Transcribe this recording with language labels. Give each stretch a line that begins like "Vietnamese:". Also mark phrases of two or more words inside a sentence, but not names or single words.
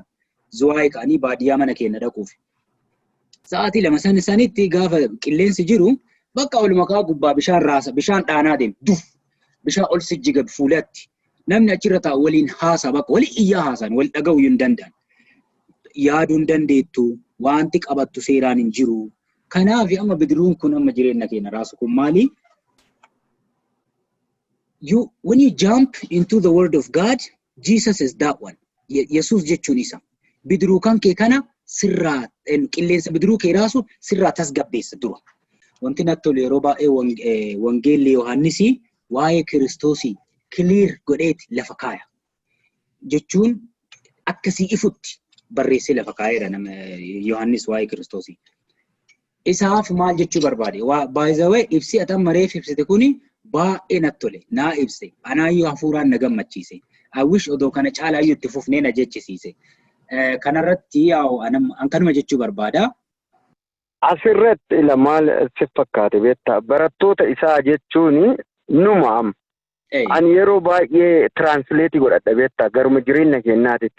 Oromo: Zuwaayii ka'anii baadiyyaa mana keenya dhaquuf. Sa'aatii 2 isaaniitti gaafa qilleensi jiru bakka ol makaa gubbaa bishaan raasa, bishaan dhaanaa deemu. Duf! Bishaan ol sijjiga fuulatti. Namni achirra taa'u waliin haasa bakka waliin iyyaa haasan wal dhaga'uu hin danda'an. Yaaduu hin dandeettu, wanti qabattu seeraan hin jiru. Kanaaf amma bidiruun kun amma jireenya keenya raasu kun maali?
English: When you jump into the word of God, Jesus is that one.
Oromo: Yesus jechuun isa. Bidiruu kan kee kana sirraa qilleensa bidiruu kee raasu sirraa tasgabbeessa dura. Wanti natti tolu yeroo baay'ee wangeelli Yohaannisii waa'ee Kiristoosii clear godheeti lafa kaaya. Jechuun akkasii ifutti barreessee lafa kaayeera nama Yohaannis waa'ee Kiristoosii. Isaaf maal jechuu barbaade?
English: By the way,
Oromo: ibsi atan mareef ibsite kuni baay'ee natti tole. Naa ibse. Anaayyuu hafuuraan na gammachiise.
English: I wish
Oromo: odoo kana caalaayyuu itti fufnee na jechisiise. Kanarratti an kanuma jechuu barbaada. Asirratti maal si fakkaate beektaa? Barattoota isaa jechuun numa ani yeroo baay'ee translate godhadha beektaa garuma jireenya keenyaatitti.